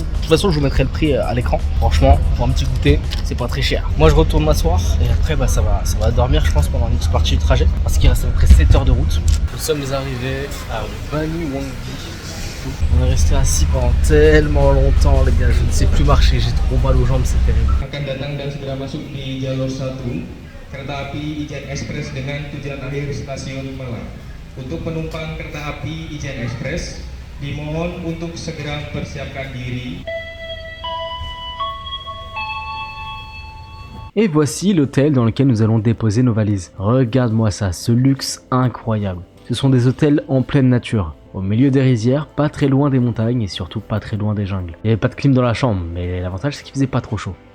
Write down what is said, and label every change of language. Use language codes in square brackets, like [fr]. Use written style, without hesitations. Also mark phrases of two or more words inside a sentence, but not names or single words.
[fr] De toute façon je vous mettrai le prix à l'écran. Franchement, pour un petit goûter, c'est pas très cher. Moi je retourne m'asseoir et après bah, ça va dormir je pense pendant une petite partie du trajet. Parce qu'il reste à peu près 7 heures de route. Nous sommes arrivés à Banyuwangi. On est resté assis pendant tellement longtemps les gars, je ne sais plus marcher, j'ai trop mal aux jambes, c'est terrible. [id] Akan datang dan segera masuk di jalur 1 kereta api Ijen Express dengan tujuan akhir stasiun Malang. Untuk penumpang kereta api Ijen Express dimohon untuk segera persiapkan diri. [fr] Et voici l'hôtel dans lequel nous allons déposer nos valises. Regarde-moi ça, ce luxe incroyable. Ce sont des hôtels en pleine nature. Au milieu des rizières, pas très loin des montagnes et surtout pas très loin des jungles. Il n'y avait pas de clim dans la chambre, mais l'avantage c'est qu'il faisait pas trop chaud.